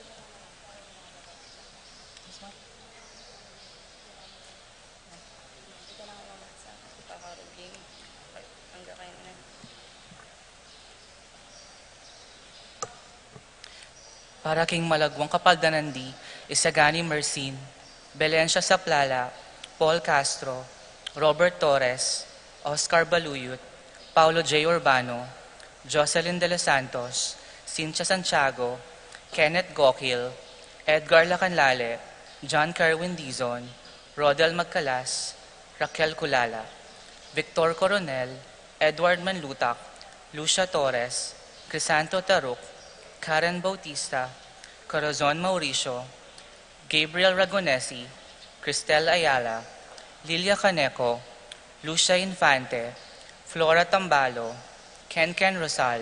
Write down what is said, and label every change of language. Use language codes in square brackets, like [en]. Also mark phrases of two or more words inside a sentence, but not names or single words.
[pam] Para king malagwang kapagdanandi, Isagani Mercin, Belencia Saplala, Paul Castro, Robert Torres, Oscar Baluyut, Paulo J. Urbano, Jocelyn De Los Santos, Cynthia Santiago, Kenneth Gokil, Edgar Lacanlale, John Kerwin Dizon, Rodel Magcalas, Raquel Culala, Victor Coronel, Edward Manlutak, Lucia Torres, Crisanto Taruk, Karen Bautista, Corazon Mauricio, Gabriel Ragonesi, Cristel Ayala, Lilia Caneco, Lucia Infante, Flora Tambalo, Ken Rosal,